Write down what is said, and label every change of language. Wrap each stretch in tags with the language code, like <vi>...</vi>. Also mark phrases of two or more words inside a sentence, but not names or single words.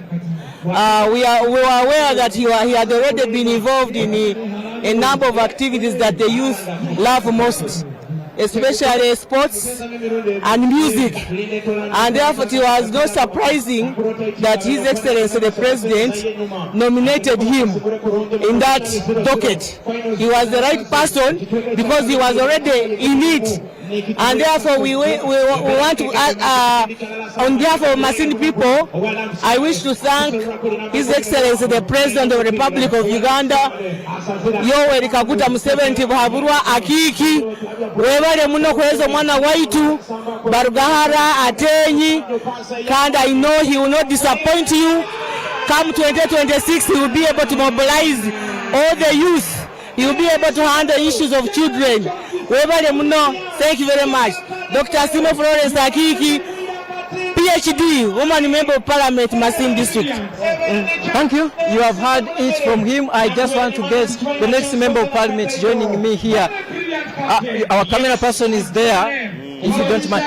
<en>We were aware that he had already been involved in a number of activities that the youth love most, especially sports and music, and therefore it was not surprising that His Excellency the President nominated him in that docket. He was the right person because he was already in it, and therefore we want to, on behalf of Masindi people, I wish to thank His Excellency the President of the Republic of Uganda, Yoweri Kaguta Museveni Tibuhaburwa Akiki,</en> <nyo>webale muno kweza mwana waitu</nyo> <en>Barugahara Atenyi, and I know he will not disappoint you. Come 2026, he will be able to mobilize all the youth. He will be able to handle issues of children.</en> <nyo>Webale muno,</nyo> <en>thank you very much. Dr. Simo Florence Akiki, PhD, woman member of Parliament, Masindi District. Thank you. You have heard it from him. I just want to get the next member of Parliament joining me here. Our camera person is there, if you don't mind.</en>